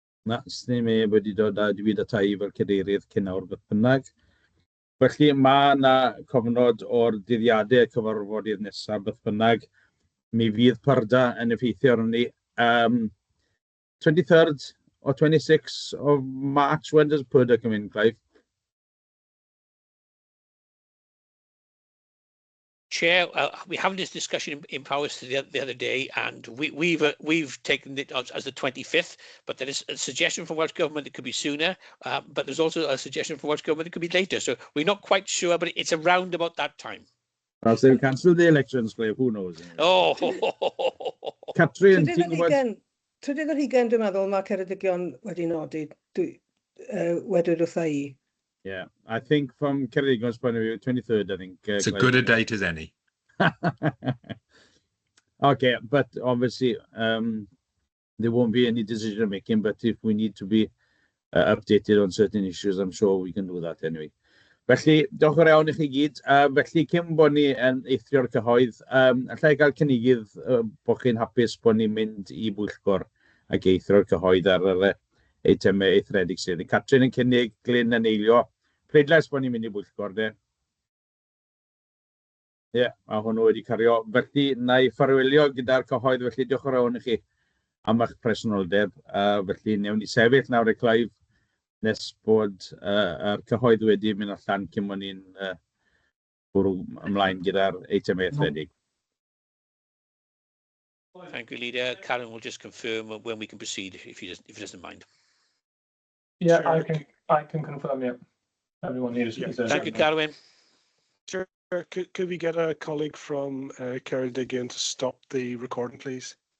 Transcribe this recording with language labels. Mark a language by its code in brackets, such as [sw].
[cy] Na, sni me wedi dod â David a Tai fel cadeirydd cyn awr beth bynnag. Felly mae yna cofnod o'r dyddiadau cyfarfodydd nesaf beth bynnag. Mi fydd pyrda yn effeithio ar ni. [en] 23rd or 26th of March, when does Purda come in, Clive? Chair, we having this discussion in Powers the other day, and we've taken it as the 25th, but there is a suggestion from Welsh Government it could be sooner, but there's also a suggestion from Welsh Government it could be later. So we're not quite sure, but it's around about that time. Perhaps they'll cancel the elections, Clive, who knows? Oh! [cy] Catrin, ti'n gwybod? Trydydd yr hugain, dwi'n meddwl, mae Ceredigion wedi nodi wedwyd wrtha i. [en] Yeah, I think from Ceredigon's point of view, 23rd, I think. It's as good a date as any. Okay, but obviously there won't be any decision making, but if we need to be updated on certain issues, I'm sure we can do that anyway. [cy] Felly, diolch yn iawn i chi gyd. Felly, cyn bod ni yn eithrio cyhoedd, allai gael cynigydd bod chi'n hapus bod ni'n mynd i bwyllgor ac eithrio cyhoedd ar yr eitemau eithriedig sydd. Catrin yn cynnig, Glyn yn eilio. Pleidlais bod ni'n mynd i bwyllgor, de. Ie, a hwnnw wedi cario. Felly, na i ffarwelio gyda'r cyhoedd, felly diolch yn iawn i chi am eich presenoldeb. Felly, newn ni sefyll nawr y Clive, nes bod yr cyhoedd wedi mynd allan cyn bod ni'n bwrw ymlaen gyda'r eitemau eithriedig. [en] Thank you, Leader. Karen will just confirm when we can proceed, if he doesn't mind. Yeah, sure. I can confirm, yeah. Everyone here is... Thank you, Carwyn. Sure. Could we get a colleague from Ceredigion to stop the recording, please?